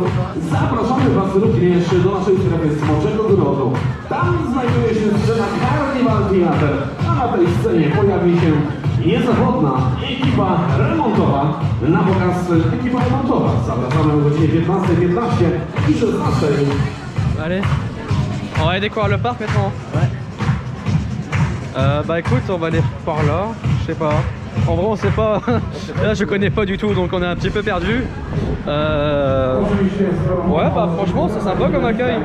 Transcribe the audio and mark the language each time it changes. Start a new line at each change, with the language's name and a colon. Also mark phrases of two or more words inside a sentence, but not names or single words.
Polish: Zapraszamy Was również do naszej strefy Smoczego Grodu. Tam znajduje się scena Carnival Theater, a na tej scenie pojawi się niezawodna ekipa remontowa, na pokaz ekipa remontowa. Zapraszamy o godzinie 15:15 i 16:00.
French: Allez, on va aller découvrir le parc maintenant. Ouais. Bah écoute, on va aller par là, je sais pas. En vrai on sait pas, là je connais pas du tout donc on est un petit peu perdu. Ouais bah franchement c'est sympa comme accueil.